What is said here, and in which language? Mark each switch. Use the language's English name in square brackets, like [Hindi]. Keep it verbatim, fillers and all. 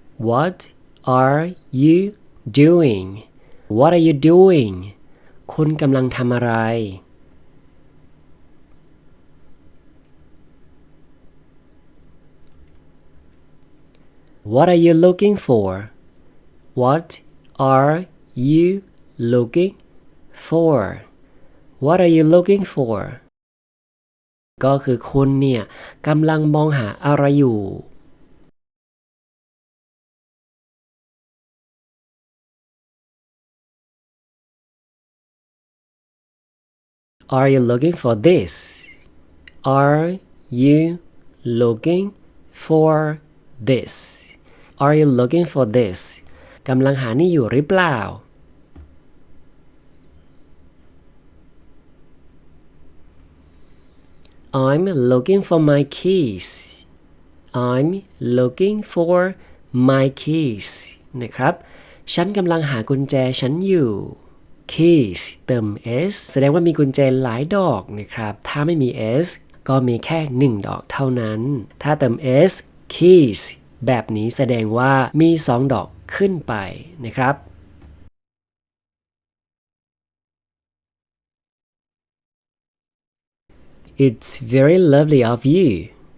[English] What are you doing? What are you doing? [Thai] คุณกำลังทำอะไร [English] What are you looking for? What Are you looking for? What are you looking for? [Thai] ก็คือคุณเนี่ยกำลังมองหาอะไรอยู่ [English] Are you looking for this? Are you looking for this? Are you looking for this? [Thai] กำลังหานี่อยู่หรือเปล่า [English] I'm looking for my keys. I'm looking for my keys. [Thai] นะครับ ฉันกำลังหากุญแจฉันอยู่ keys เติม s แสดงว่ามีกุญแจหลายดอกนะครับ ถ้าไม่มี s ก็มีแค่หนึ่งดอกเท่านั้น ถ้าเติม s keys แบบนี้แสดงว่ามีสองดอกขึ้นไปนะครับ [English] It's very lovely of you.